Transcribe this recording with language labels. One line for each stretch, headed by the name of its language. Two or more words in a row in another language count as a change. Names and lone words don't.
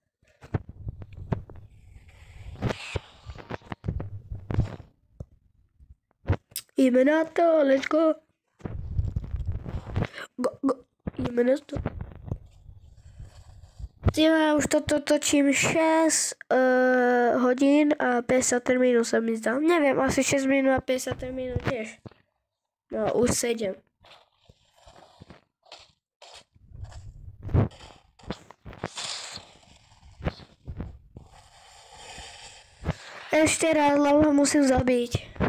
Slovak: Ideme na to,
English: let's go.
Slovak: Go. Ideme na to. Ja už toto točím 6 hodín a 50 minút sa mi zdá. Neviem, asi 6 minút a 50 minút tiež. No, už 7. Ešte raz, lebo ho musím zabiť.